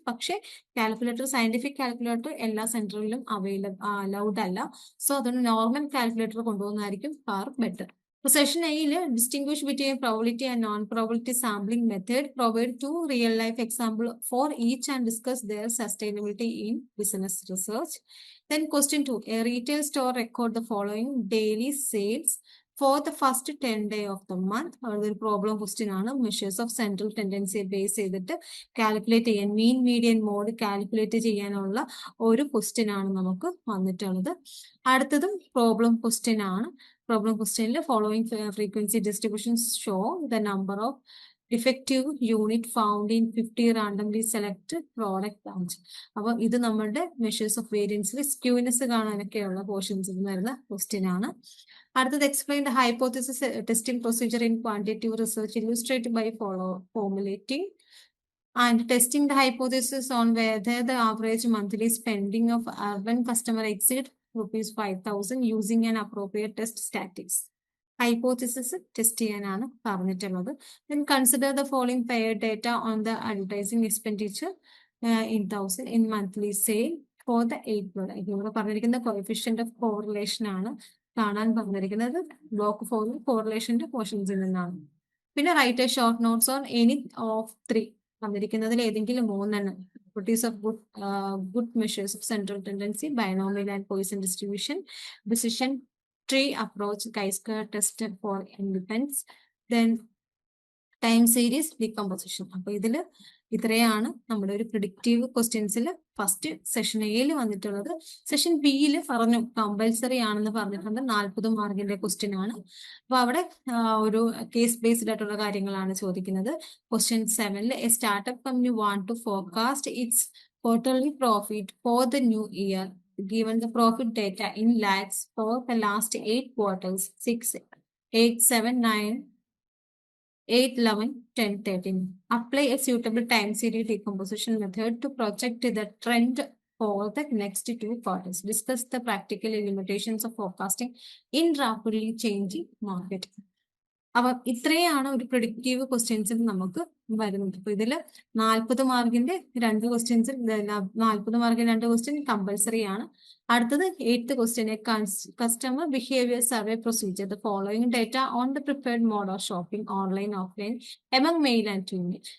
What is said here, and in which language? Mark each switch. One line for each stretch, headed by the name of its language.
Malayalam: പക്ഷെ calculator, scientific calculator എല്ലാ സെന്ററിലും allowed അല്ല.
English: so
Malayalam: അതുകൊണ്ട്
English: normal calculator
Malayalam: കൊണ്ടുപോകുന്നതായിരിക്കും
English: Far better. Session എയിൽ distinguish between probability and non probability sampling method, provide 2 real life example for each and discuss their sustainability in business research. Then question 2, a retail store record the following daily sales for the first 10 days of the month.
Malayalam: ഒരു problem question ആണ്. Measures of central ടെൻഡൻസിയെ base ചെയ്തിട്ട് calculate ചെയ്യാൻ, mean median mode calculate ചെയ്യാനുള്ള ഒരു question ആണ് നമുക്ക് വന്നിട്ടുള്ളത്. അടുത്തതും പ്രോബ്ലം ക്വസ്റ്റ്യൻ ആണ്.
English: Problem ക്വസ്റ്റ്യനിൽ following frequency distributions show the number of defective unit found in 50 randomly select product branch.
Malayalam: അപ്പൊ ഇത് നമ്മുടെ മെഷേഴ്സ് ഓഫ് വേരിയൻസിൽ സ്ക്യൂനെസ് കാണാനൊക്കെയുള്ള പോർഷൻസിൽ വരുന്ന ക്വസ്റ്റ്യൻ ആണ്. അടുത്തത്
English: Explain the hypothesis testing procedure in quantitative research illustrated by formulating and testing the hypothesis on whether the average monthly spending of urban customer exceed ₹5,000 using an appropriate test statistics.
Malayalam: Hypothesis test ചെയ്യാനാണ് പറഞ്ഞിട്ടുള്ളത്.
English: Then consider the following paired data on the advertising expenditure in 1,000 in monthly sale for the 8 product.
Malayalam: ഇവിടെ പറഞ്ഞിരിക്കുന്ന coefficient of correlation ആണ് കാണാൻ പറഞ്ഞിരിക്കുന്നത്. Block 4 കോറിലേഷന്റെ പോർഷൻസിൽ നിന്നാണ്. പിന്നെ
English: write a short notes on any of 3
Malayalam: തന്നിരിക്കുന്നതിൽ ഏതെങ്കിലും 3 എണ്ണം.
English: Properties of good measures of central tendency, binomial and Poisson distribution, decision tree approach, chi-square test for independence, then time series decomposition.
Malayalam: അപ്പൊ ഇതില് ഇത്രയാണ് നമ്മുടെ ഒരു പ്രിഡിക്റ്റീവ് ക്വസ്റ്റ്യൻസിൽ ഫസ്റ്റ് സെഷൻ എയിൽ വന്നിട്ടുള്ളത്. Session ബിയിൽ പറഞ്ഞു കമ്പൽസറി ആണെന്ന് പറഞ്ഞിട്ടുണ്ട്. 40 മാർക്കിന്റെ ക്വസ്റ്റ്യൻ ആണ്. അപ്പൊ അവിടെ ഒരു കേസ് ബേസ്ഡ് ആയിട്ടുള്ള കാര്യങ്ങളാണ് ചോദിക്കുന്നത്.
English: Question 7 a startup company want to forecast its quarterly profit for the new year given the profit data in lakhs for the last 8 quarters 6, 8, 7, 9, 8, 11, 10, 13. Apply a suitable time series decomposition method to project the trend for the next 2 quarters. Discuss the practical limitations of forecasting in rapidly changing market.
Malayalam: അപ്പൊ ഇത്രയാണ് ഒരു predictive ക്വസ്റ്റ്യൻസിൽ നമുക്ക് വരുന്നത്. അപ്പൊ ഇതില് 40 മാർക്കിന്റെ 2 ക്വസ്റ്റ്യൻസിൽ 40 മാർക്കിന്റെ 2 question compulsory ആണ്.
English: അടുത്തത് 8th question, customer behaviour survey procedure the following data on the preferred mode of shopping online offline among male and female.